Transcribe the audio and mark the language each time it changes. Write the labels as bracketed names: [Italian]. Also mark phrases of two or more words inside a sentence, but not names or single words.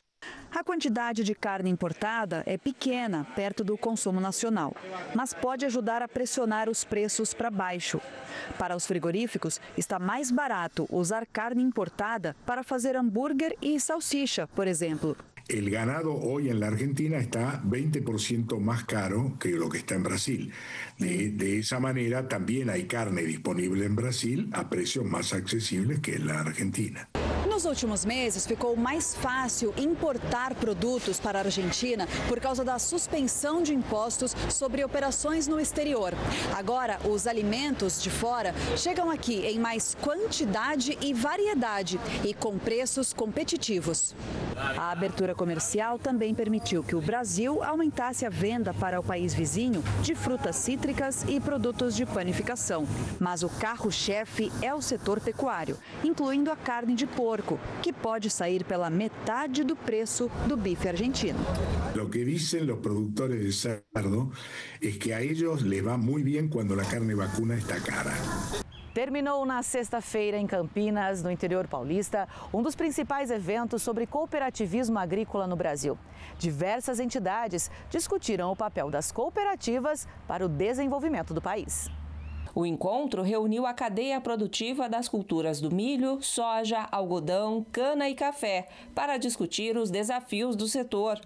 [Portuguese] A quantidade de carne importada é pequena, perto do consumo nacional, mas pode ajudar a pressionar os preços para baixo. Para os frigoríficos, está mais barato usar carne importada para fazer hambúrguer e salsicha, por exemplo. [Spanish] El ganado hoy en la Argentina está 20% más caro que lo que está en Brasil. De esa manera también hay carne disponible en Brasil a precios más accesibles que en la Argentina. [Portuguese] Nos últimos meses, ficou mais fácil importar produtos para a Argentina por causa da suspensão de impostos sobre operações no exterior. Agora, os alimentos de fora chegam aqui em mais quantidade e variedade e com preços competitivos. A abertura comercial também permitiu que o Brasil aumentasse a venda para o país vizinho de frutas cítricas e produtos de panificação. Mas o carro-chefe é o setor pecuário, incluindo a carne de porco, que pode sair pela metade do preço do bife argentino. [Spanish] Lo que dicen los productores de cerdo es que a ellos les va muy bien cuando la carne vacuna está cara. [Portuguese] Terminou na sexta-feira em Campinas, no interior paulista, um dos principais eventos sobre cooperativismo agrícola no Brasil. Diversas entidades discutiram o papel das cooperativas para o desenvolvimento do país. O encontro reuniu a cadeia produtiva das culturas do milho, soja, algodão, cana e café para discutir os desafios do setor.